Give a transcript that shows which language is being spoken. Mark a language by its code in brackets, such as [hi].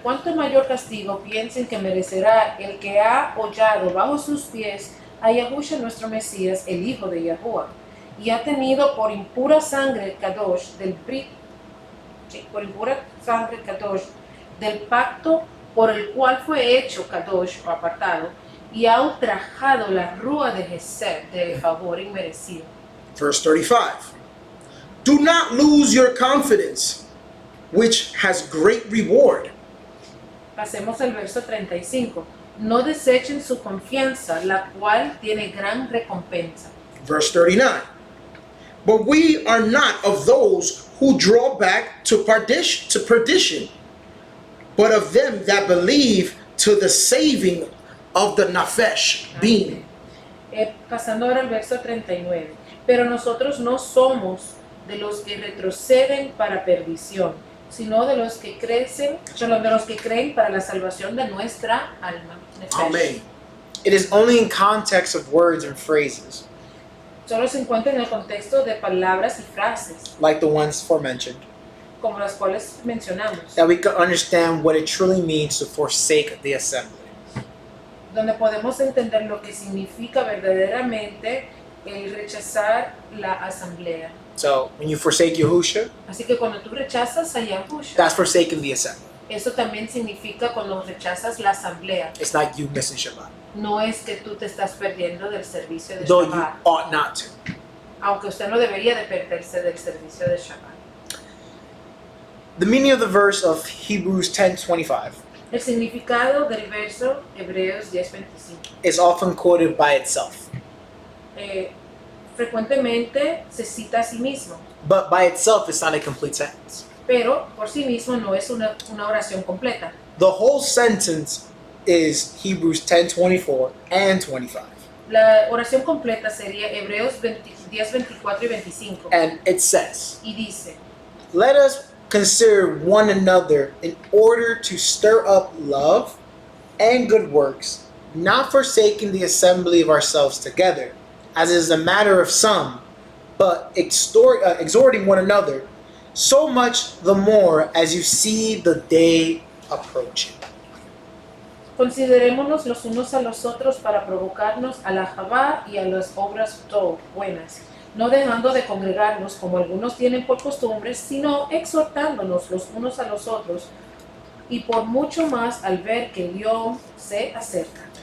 [es] ¿Cuánto mayor castigo piensen que merecerá el que ha hollado bajo sus pies a Yahushua nuestro Mesías, el hijo de Yahuwah, y ha tenido por impura sangre Kadosh del Brit, por impura sangre Kadosh del pacto por el cual fue hecho Kadosh o apartado, y ha ultrajado la rúa de Gesed de favor inmerecido. [en] Verse 35. Do not lose your confidence, which has great reward. [es] Pasemos al verso 35. No desechen su confianza, la cual tiene gran recompensa. [en] Verse 39. But we are not of those who draw back to perdition, but of them that believe to the saving of the nafesh, being. [es] Pasando ahora al verso 39. Pero nosotros no somos de los que retroceden para perdición, sino de los que creen para la salvación de nuestra alma. [he] Nefesh. [en] Amen. It is only in context of words and phrases, [es] Solo se encuentra en el contexto de palabras y frases, [en] like the ones forementioned, [es] como las cuales mencionamos, [en] that we can understand what it truly means to forsake the assembly. [es] donde podemos entender lo que significa verdaderamente el rechazar la asamblea. [en] So when you forsake Yahushua, [es] Así que cuando tú rechazas a Yahushua, [en] that's forsaking the assembly. [es] eso también significa cuando rechazas la asamblea. [en] It's not you missing Shabbat, [es] No es que tú te estás perdiendo del servicio de [en] though you [es] Shabbat, [en] ought not to. [es] aunque usted no debería de perderse del servicio de Shabbat. [en] The meaning of the verse of Hebrews 10:25 [es] El significado del verso Hebreos 10:25 [en] is often quoted by itself, [es] frecuentemente se cita a sí mismo, [en] but by itself it's not a complete sentence. [es] pero por sí mismo no es una oración completa. [en] The whole sentence is Hebrews 10:24 and 25. [es] La oración completa sería Hebreos 10, 24 y 25. [en] And it says, [es] Y dice, [en] let us consider one another in order to stir up love and good works, not forsaking the assembly of ourselves together, as is a matter of some, but exhorting one another, so much the more as you see the day approaching. [es] considerémonos los unos a los otros para provocarnos a la Javá y a las obras buenas, no dejando de congregarnos como algunos tienen por costumbre, sino exhortándonos los unos a los otros, y por mucho más al ver que Dios se acerca.